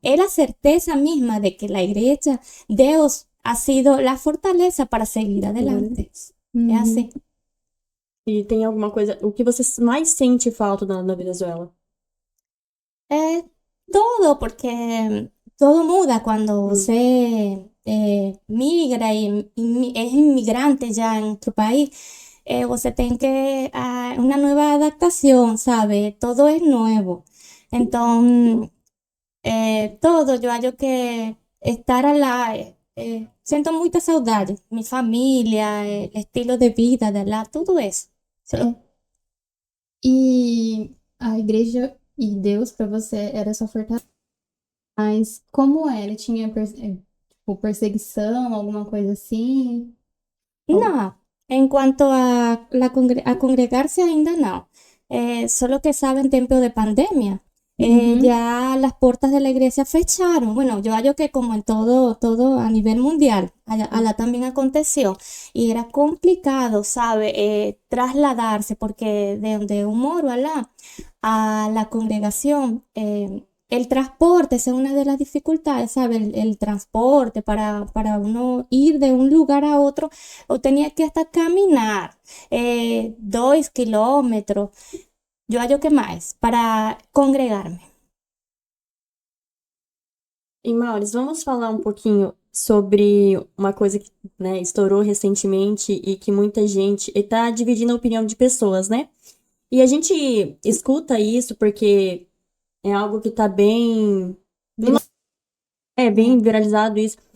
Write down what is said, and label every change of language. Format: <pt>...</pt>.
<es>Es la certeza misma de que la iglesia, Dios ha sido la fortaleza para seguir adelante. Es así.</es> <pt>E tem alguma coisa... O que você mais sente falta na Venezuela?</pt> <es>Eh, todo, porque todo muda cuando usted migra y es inmigrante ya en otro país. Usted tiene que una nueva adaptación, ¿sabe? Todo es nuevo. Entonces, todo, yo hallo que estar siento mucha saudade, mi familia, el estilo de vida de lá,</es> <pt>tudo isso. É. E a igreja e Deus para você era sua fortaleza. Mas como era? Tinha tipo, perseguição, alguma coisa assim?</pt> <es>No, en cuanto a congregarse ainda no. Solo que sabe en tiempo de pandemia. Ya las puertas de la iglesia fecharon. Bueno, yo hallo que como en todo a nivel mundial, allá también aconteció. Y era complicado, ¿sabe? Trasladarse porque de un moro allá a la congregación, el transporte esa es una de las dificultades, ¿sabe? El transporte para uno ir de un lugar a otro, o tenía que hasta caminar 2 kilómetros. Yo hallo que más para congregarme.</es> <pt>E, Maurício, vamos falar um pouquinho sobre uma coisa que, né, estourou recentemente e que muita gente está dividindo a opinião de pessoas, né? E a gente escuta isso porque é algo que tá bem viralizado isso.</pt>